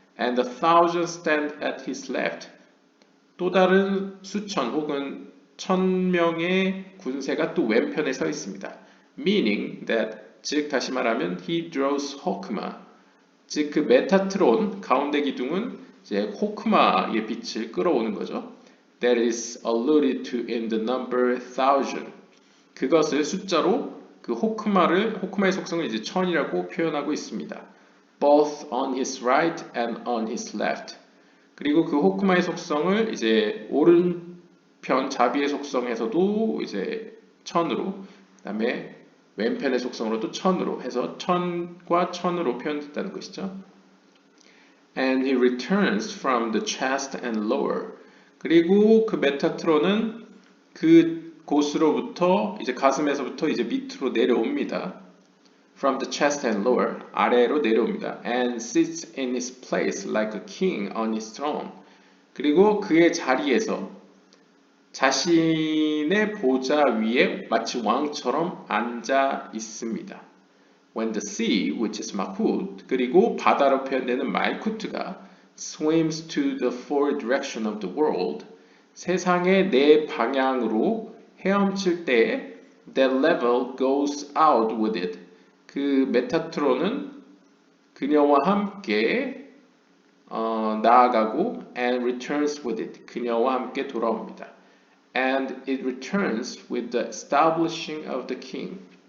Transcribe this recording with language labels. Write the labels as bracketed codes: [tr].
[en] And a thousand stand at his left, [ko] 또 다른 수천 혹은 1000명의 군세가 또 왼편에 서 있습니다. [en] Meaning that, [ko] 즉 다시 말하면 [en] he draws Hokmah, [ko] 즉 그 메타트론 가운데 기둥은 이제 호크마의 빛을 끌어오는 거죠. [en] That is alluded to in the number 1000. [ko] 그것을 숫자로 그 호크마의 속성을 이제 1000이라고 표현하고 있습니다. [en] Both on his right and on his left. [ko] 그리고 그 호크마의 속성을 이제 오른편 자비의 속성에서도 이제 1000으로, 그다음에 왼편의 속성으로 또 1000으로 해서 1000과 1000으로 표현됐다는 것이죠. [en] And he returns from the chest and lower. [ko] 그리고 그 메타트론은 그 곳으로부터 이제 가슴에서부터 이제 밑으로 내려옵니다. [en] From the chest and lower, [ko] 아래로 내려옵니다. [en] And sits in his place like a king on his throne. [ko] 그리고 그의 자리에서 자신의 보좌 위에 마치 왕처럼 앉아 있습니다. [en] When the sea, which is Malchut, [ko] 그리고 바다로 표현되는 말쿠트가 [en] swims to the four direction of the world, [ko] 세상의 네 방향으로 헤엄칠 때 [en] that level goes out with it. [ko] 그 메타트론은 그녀와 함께 나아가고 [en] and returns with it. [ko] 그녀와 함께 돌아옵니다. [en] And it returns with the establishing of the king.